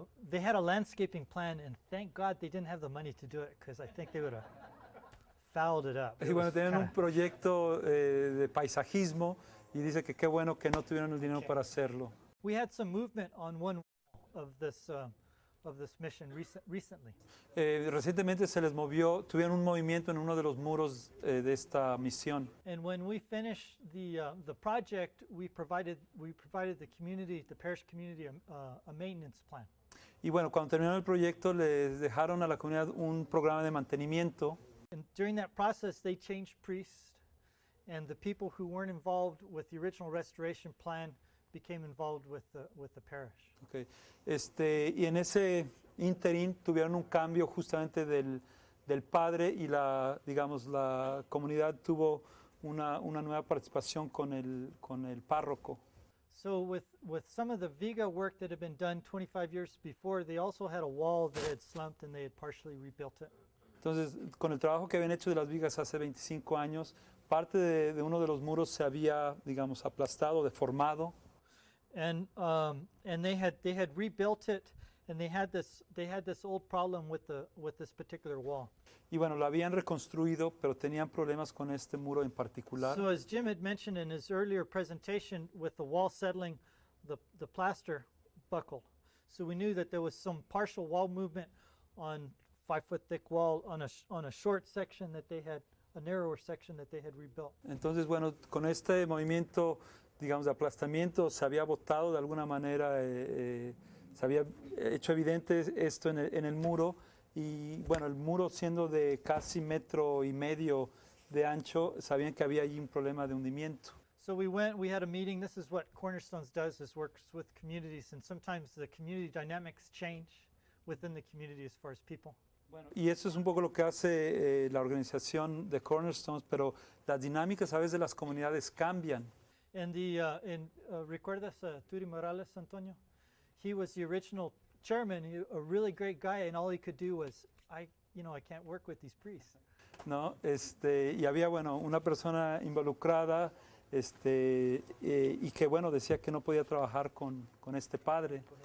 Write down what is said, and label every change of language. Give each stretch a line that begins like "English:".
English: They had a landscaping plan, and thank God they didn't have the money to do it, because I think they would have fouled it up.
Spanish: Y
English: It
Spanish: bueno,
English: was
Spanish: tenían un
English: kinda-
Spanish: proyecto de paisajismo y dice que qué bueno que no tuvieron el dinero para hacerlo.
English: We had some movement on one wall of this mission recently.
Spanish: Recientemente se les movió, tuvieron un movimiento en uno de los muros de esta misión.
English: And when we finished the project, we provided the community, the parish community, a maintenance plan.
Spanish: Y bueno, cuando terminaron el proyecto les dejaron a la comunidad un programa de mantenimiento.
English: And during that process, they changed priests, and the people who weren't involved with the original restoration plan became involved with the parish. Okay.
Spanish: Y en ese interín tuvieron un cambio justamente del padre y digamos, la comunidad tuvo una nueva participación con el párroco.
English: So with some of the Viga work that had been done 25 years before, they also had a wall that had slumped and they had partially rebuilt it.
Spanish: Entonces, con el trabajo que habían hecho de las vigas hace 25 años, parte de uno de los muros se había, digamos, aplastado, deformado.
English: And they had rebuilt it, and they had this old problem with this particular wall.
Spanish: Y bueno, lo habían reconstruido, pero tenían problemas con este muro en particular.
English: So as Jim had mentioned in his earlier presentation, with the wall settling, the plaster buckled. So we knew that there was some partial wall movement on 5-foot thick wall on a short section that they had, a narrower section that they had rebuilt.
Spanish: Entonces, bueno, con este movimiento, digamos, de aplastamiento, se había botado de alguna manera, se había hecho evidente esto en el muro. Y bueno, el muro siendo de casi 1.5 metros de ancho, sabían que había allí un problema de hundimiento.
English: So we had a meeting. This is what Cornerstones does, is works with communities, and sometimes the community dynamics change within the community as far as people.
Spanish: Bueno, y eso es un poco lo que hace la organización de Cornerstones, pero las dinámicas a veces de las comunidades cambian.
English: And
Spanish: ¿recuerdas
English: Turi Morales, Antonio? He was the original chairman, a really great guy, and all he could do was, I can't work with these priests.
Spanish: ¿No? Y había, bueno, una persona involucrada y que, bueno, decía que no podía trabajar con este padre.